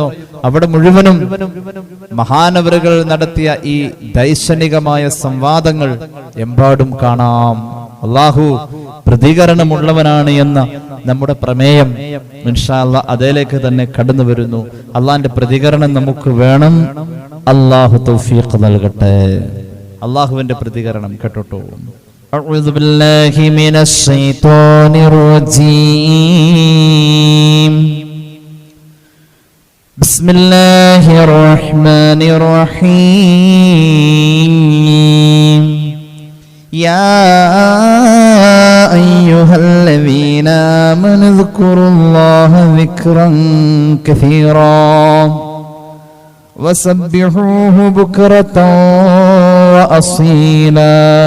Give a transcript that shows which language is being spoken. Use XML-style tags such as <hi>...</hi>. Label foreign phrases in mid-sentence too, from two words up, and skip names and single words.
<ml>അവിടെ മുഴുവനും മഹാനവറുകൾ നടത്തിയ ഈ ദൈക്ഷണികമായ സംവാദങ്ങൾ എമ്പാടും കാണാം. അല്ലാഹു പ്രതികരണമുള്ളവനാണ് എന്ന നമ്മുടെ പ്രമേയം</ml> <ar>إن شاء الله</ar> <ml>അതിലേക്ക് തന്നെ കടന്നു വരുന്നു. അള്ളാന്റെ പ്രതികരണം നമുക്ക് വേണം. അല്ലാഹു തൗഫീഖ് നൽകട്ടെ. അള്ളാഹുവിന്റെ പ്രതികരണം കേട്ടോട്ടോ.</ml> <ar>أعوذ بالله من الشيطان الرجيم. بسم الله الرحمن الرحيم. يا أيها الذين آمنوا اذكروا الله ذكرا كثيرا وسبحوه بكرة وأصيلا.</ar>